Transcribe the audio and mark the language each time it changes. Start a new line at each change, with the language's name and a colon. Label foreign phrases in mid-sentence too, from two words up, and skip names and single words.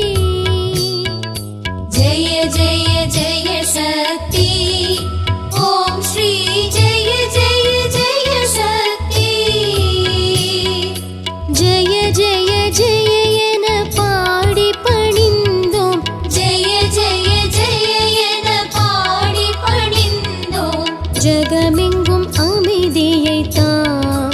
Hindi: जय जय जय शक्ति. ओम श्री जय जय जय शक्ति. जय जय जय
Tamil: என பாடி பணிந்தோம், ஜெய ஜெய ஜெய என பாடி பணிந்தோம். ஜகமெங்கும் அமைதியை தான்.